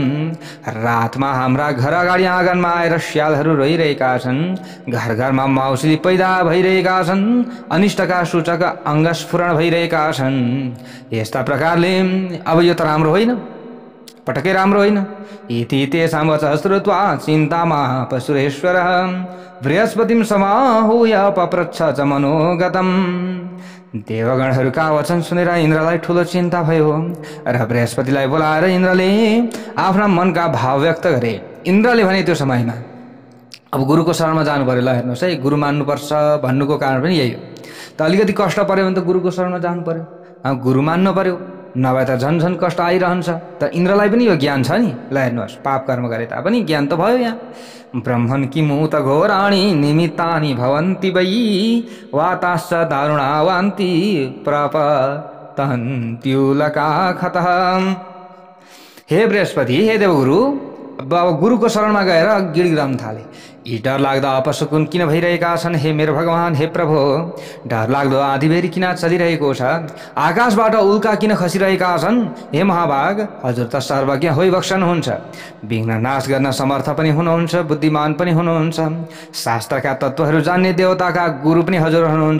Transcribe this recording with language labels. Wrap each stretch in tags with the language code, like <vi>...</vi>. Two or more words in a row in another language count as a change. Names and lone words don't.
<ne>रातमा हाम्रा घर अगाडि आँगनमा आएर स्यालहरू रोइरहेका छन्। घर घरमा माउसली पैदा भइरहेका छन्। अनिष्टका सूचक अङ्गस्फुरण भइरहेका छन्। यस्ता प्रकारले अब यो त राम्रो होइन, पटक्कै राम्रो होइन।</ne> <sa>इति तेषां वचः श्रुत्वा चिन्तामा पशुरेश्वरः बृहस्पतिं समाहूय पप्रच्छ च मनोगतम्।</sa> <ne>देवगणहरूका वचन सुनेर इन्द्रलाई ठुलो चिन्ता भयो र बृहस्पतिलाई बोलाएर इन्द्रले आफ्ना मनका भाव व्यक्त गरे। इन्द्रले भने त्यो समयमा अब गुरुको शरणमा जानु पर्यो। ल हेर्नुहोस् है, गुरु मान्नुपर्छ भन्नुको कारण पनि यही हो। त अलिकति कष्ट पर्यो भने त गुरुको शरणमा जानु पर्यो, गुरु मान्नु पर्यो, नभए त झन् झन् कष्ट आइरहन्छ। त इन्द्रलाई पनि यो ज्ञान छ नि। ल हेर्नुहोस्, पाप कर्म गरे तापनि ज्ञान त भयो यहाँ।</ne> <sa>ब्रह्मन् किमुत घोराणि निमित्तानि भवन्ति वै वाताश्च दारुणा वान्ति प्रपतन्त्युल्काखतः।</sa> <ne>हे बृहस्पति, हे देवगुरु, अब गुरुको शरणमा गएर गिडगिडाउन थाले। यी डरलाग्दो अपशकुन किन भइरहेका छन्? हे मेरो भगवान, हे प्रभु, डरलाग्दो आँधीबेहरी किन चलिरहेको छ? आकाशबाट उल्का किन खसिरहेका छन्? हे महाभाग, हजुर त सर्वज्ञ होइबक्सन हुन्छ, विघ्न नाश गर्न समर्थ पनि हुनुहुन्छ, बुद्धिमान पनि हुनुहुन्छ, शास्त्रका तत्त्वहरू जान्ने देवताका गुरु पनि हजुर हुनुहुन्छ।</ne>